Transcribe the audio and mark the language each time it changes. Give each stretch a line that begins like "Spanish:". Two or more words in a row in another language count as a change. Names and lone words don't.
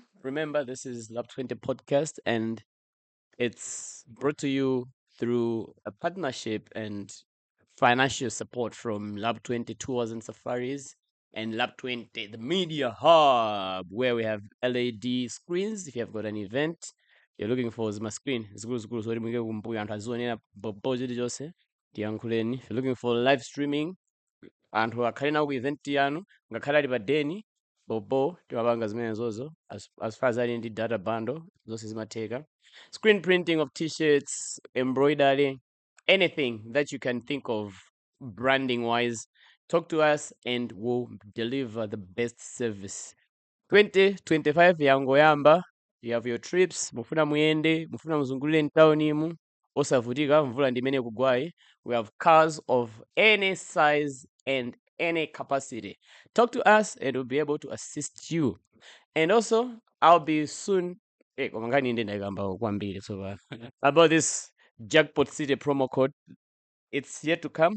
English: Remember, this is LAB20 Podcast, and it's brought to you through a partnership and financial support from LAB20 Tours and Safaris and LAB20, the media hub, where we have LED screens. If you have got an event you're looking for
Nyanja: zima screen zikulu zoti mwike kumbuyo anthu azionera bobo chilichonse tiyankhuleni.
English: If you're looking for live streaming,
Nyanja: anthu akhale nawo ku event yanu ngakhale ali pa deni bobo timapanga zimenezozo
English: as far as
Nyanja: ali ndi
English: data bundle
Nyanja: zonse zimatheka.
English: Screen printing of t-shirts, embroidery, anything that you can think of branding wise, talk to us and we'll deliver the best service. 2025 yangoyamba, you have your trips,
Nyanja: mufuna muyende, mufuna muzungulire mtaunimu, osavutika mvula ndimene kugwayi.
English: We have cars of any size and any capacity. Talk to us and we'll be able to assist you. And also, I'll be soon about this Jackpot City promo code. It's yet to come.